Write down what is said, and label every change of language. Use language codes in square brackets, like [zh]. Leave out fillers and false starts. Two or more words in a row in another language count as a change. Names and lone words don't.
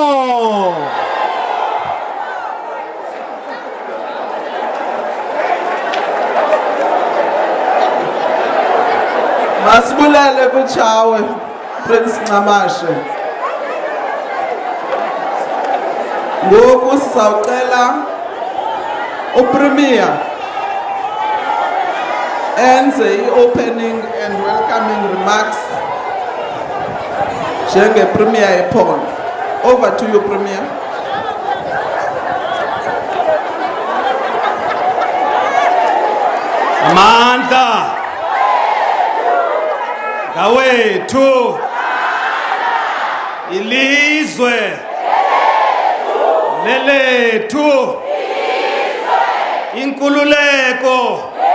[xh] Masibulele kuchawe Prince Ncamashe. Ngoku sizawucela uPremier enze i- [en] opening and welcoming remarks [xh] njengePremier ephondo. [en] Over to you, Premier. [xh] Amandla ngawethu ilizwe lelethu inkululeko